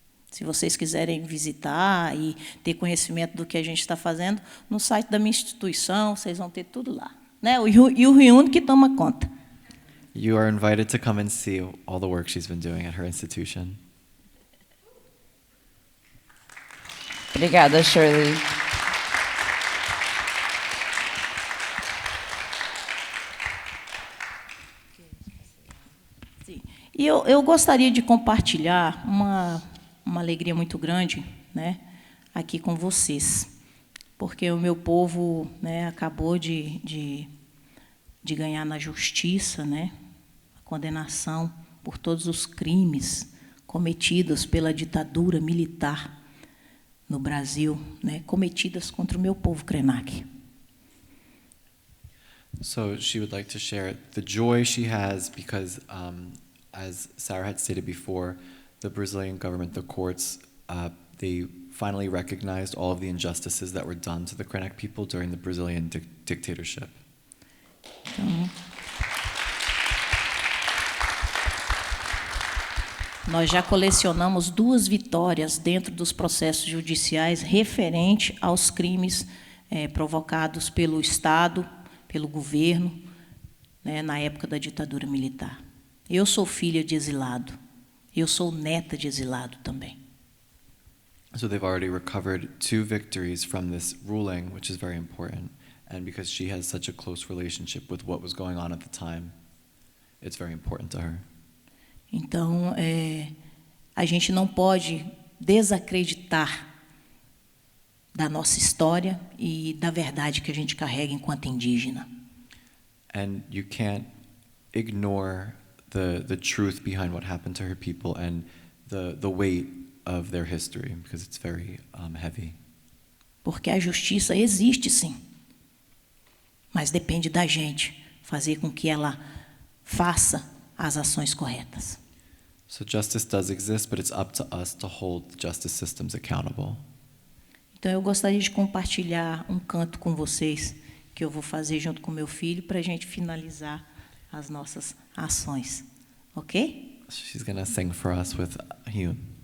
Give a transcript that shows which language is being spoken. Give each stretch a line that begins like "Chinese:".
Portuguese: Se vocês quiserem visitar e ter conhecimento do que a gente está fazendo, no site da minha instituição, vocês vão ter tudo lá. Né? E o Hyun que toma conta.
English: You are invited to come and see all the work she's been doing at her institution.
Portuguese: Obrigada, Shirley. Sim. E eu gostaria de compartilhar uma alegria muito grande, né, aqui com vocês, porque o meu povo, né, acabou de ganhar na justiça, né, a condenação por todos os crimes cometidos pela ditadura militar no Brasil, né, cometidas contra o meu povo Krenak.
English: So she would like to share the joy she has because, as Sarah had stated before, the Brazilian government, the courts, they finally recognized all of the injustices that were done to the Krenak people during the Brazilian dictatorship.
Portuguese: Então, nós já colecionamos 2 vitórias dentro dos processos judiciais referente aos crimes provocados pelo Estado, pelo governo, né, na época da ditadura militar. Eu sou filha de exilado. Eu sou neta de exilado também.
English: So they've already recovered 2 victories from this ruling, which is very important. And because she has such a close relationship with what was going on at the time, it's very important to her.
Portuguese: Então, a gente não pode desacreditar da nossa história e da verdade que a gente carrega enquanto indígena.
English: And you can't ignore the truth behind what happened to her people and the weight of their history, because it's very heavy.
Portuguese: Porque a justiça existe, sim. Mas depende da gente fazer com que ela faça as ações corretas.
English: So justice does exist, but it's up to us to hold the justice systems accountable.
Portuguese: Então, eu gostaria de compartilhar um canto com vocês, que eu vou fazer junto com meu filho, para a gente finalizar as nossas ações. Ok?
English: She's going to sing for us with Hyun.